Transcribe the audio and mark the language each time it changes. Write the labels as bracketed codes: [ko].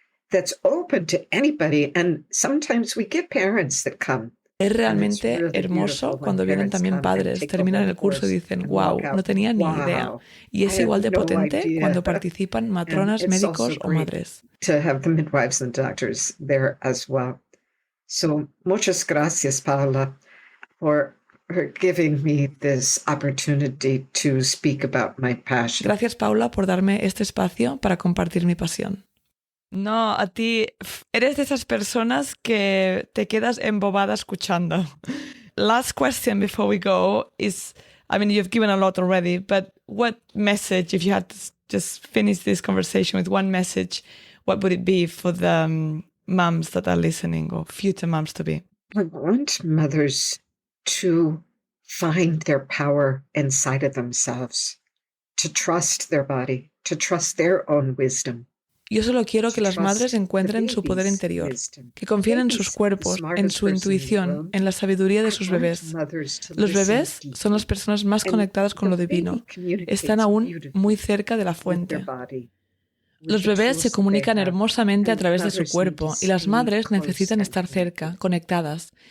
[en] That's open to anybody, and sometimes we get parents that come. [es] Es realmente hermoso cuando vienen también padres, terminan el curso y dicen, wow, no tenía ni idea. Y es igual de potente cuando participan matronas, médicos o madres. [en] To have the midwives and doctors there as well. So, [es] muchas gracias, [en] Paula, for giving me this opportunity to speak about my passion. [es] Gracias, Paula, por darme este espacio para compartir mi pasión. No, a ti eres de esas personas que te quedas embobada escuchando. [en] Last question before we go is, I mean, you've given a lot already, but what message, if you had to just finish this conversation with one message, what would it be for the mums that are listening or future mums to be? I want mothers to find their power inside of themselves, to trust their body, to trust their own wisdom. [es] Yo solo quiero que las madres encuentren su poder interior, que confíen en sus cuerpos, en su intuición, en la sabiduría de sus bebés. Los bebés son las personas más conectadas con lo divino. Están aún muy cerca de la fuente. Los bebés se comunican hermosamente a través de su cuerpo y las madres necesitan estar cerca, conectadas.